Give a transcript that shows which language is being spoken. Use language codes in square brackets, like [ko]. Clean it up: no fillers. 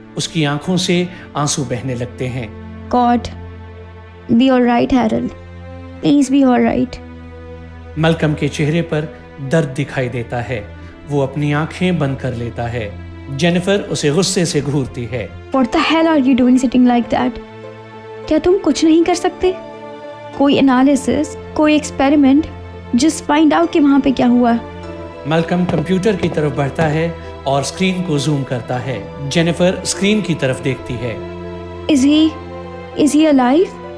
[hi] उसकी आंखों से आंसू बहने लगते हैं। [en] God, be alright, Harold. Please be alright. [hi] Malcolm के चेहरे पर दर्द दिखाई देता है। वो अपनी आंखें बंद कर लेता है। जेनिफर उसे गुस्से से घूरती है। [en] What the hell are you doing sitting like that? [hi] क्या तुम कुछ नहीं कर सकते? कोई एनालिसिस, कोई एक्सपेरिमेंट, [en] just find out [hi] कि वहाँ पे क्या हुआ। मैल्कम कंप्यूटर की तरफ बढ़ता है और स्क्रीन को जूम करता है। जेनिफर स्क्रीन की तरफ देखती है। [en] Is he alive?